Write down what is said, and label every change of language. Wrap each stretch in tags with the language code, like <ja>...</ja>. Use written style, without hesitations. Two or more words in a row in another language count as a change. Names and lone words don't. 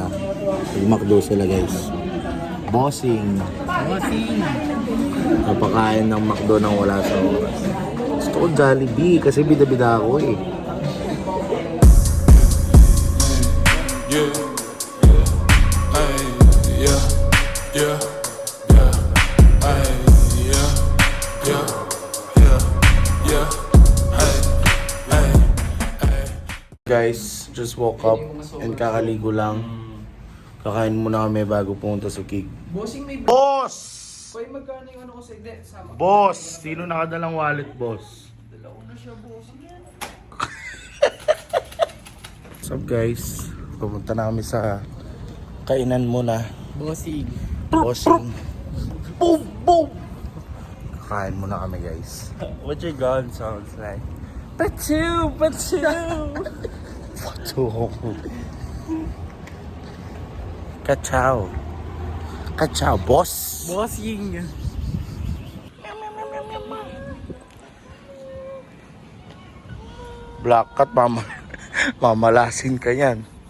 <tl>Yung McDo sila guys. Bossing. Bossing! Napakain ng McDo nang wala sa oras. Gusto ko Jollibee kasi bida-bida ako eh. Yeah, ay, yeah, yeah, yeah, ay, yeah, yeah, yeah, yeah, ay, ay, ay. Guys,</tl> <en>just woke up and</en> <tl>kakaligo lang. Kakain muna kami bago pumunta sa gig. Bossing may Boss! Pwede magkano yung ano ko sa hindi? Sama. Boss! Sino nakadalang wallet, boss? Dala ko na siya, bossing.</tl> <en>What's up, guys?</en> <tl>Pupunta na kami sa kainan muna. Bossing. Bossing. Boom! Boom! Kakain muna kami, guys.</tl> <en>What your gun sounds like? Pachu! Pachu! Pato. Kachow. Kachow, boss!</en> <tl>Bossing!</tl> <en>Black cat,</en> <tl>mamalasin ka yan.</tl>